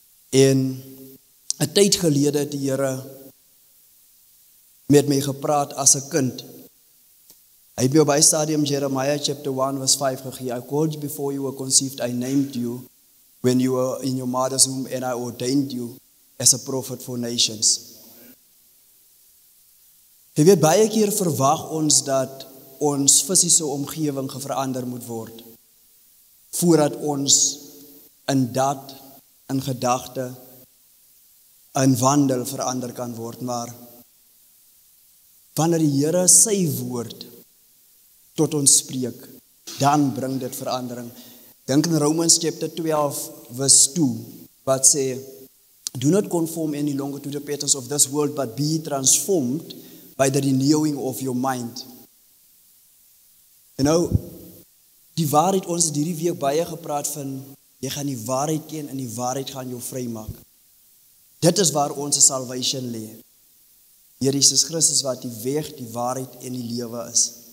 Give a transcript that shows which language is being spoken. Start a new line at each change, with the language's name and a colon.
Afrikaans: En 'n tyd gelede het die Here met my gepraat as 'n kind. Hy het my by stadium Jeremiah
English: chapter 1 verse 5
Afrikaans: gegee.
English: I called you before you were conceived, I named you when you were in your mother's womb, and I ordained you as a prophet for nations.
Afrikaans: Jy weet, baie keer verwag ons dat ons fisiese omgewing verander moet word, voordat ons in dat, in gedagte, in wandel verander kan word, maar wanneer die Here sy woord tot ons spreek, dan bring dit verandering. Dink in
English: Romans chapter 12 verse 2,
Afrikaans: wat sê,
English: do not conform any longer to the patterns of this world, but be transformed by the renewing of your mind.
Afrikaans: Die waarheid, ons het hierdie week baie gepraat van, jy gaan die waarheid ken en die waarheid gaan jou vrymaak. Dit is waar ons salvation lê. Here Jesus Christus wat die weg, die waarheid en die lewe is.